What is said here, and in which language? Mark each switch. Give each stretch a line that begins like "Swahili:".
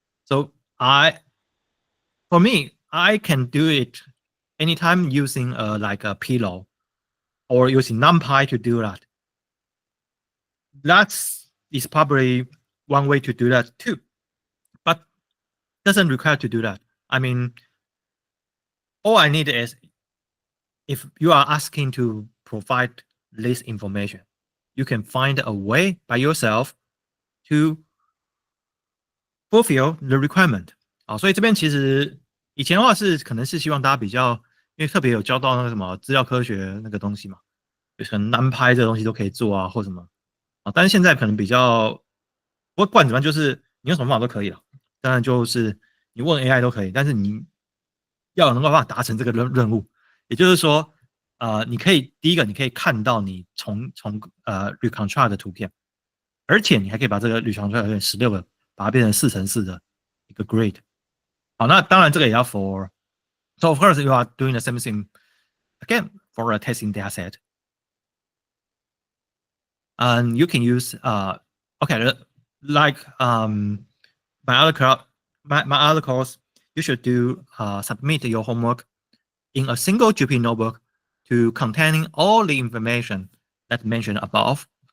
English: So for me, I can do it anytime using like a pillow or using NumPy to do that. That's is probably one way to do that too, but doesn't require to do that. I mean, all I need is if you are asking to provide this information, you can find a way by yourself to fulfill the requirement
Chinese: 啊，所以这边其实以前的话是可能是希望大家比较，因为特别有教到那个什么资料科学那个东西嘛，就可能难拍这个东西都可以做啊，或什么啊，但是现在可能比较，不过不管怎么样，就是你用什么方法都可以了，当然就是你问 AI 都可以，但是你要能够办法达成这个任务，也就是说，你可以第一个你可以看到你从reconstruct 的图片，而且你还可以把这个reconstruct 16个把它变成4×4的一个 grid。好，那当然这个也要 for。
English: So of course you are doing the same thing again for a testing data set. And you can use okay, like my other course, you should do submit your homework in a single GP notebook to containing all the information that mentioned above.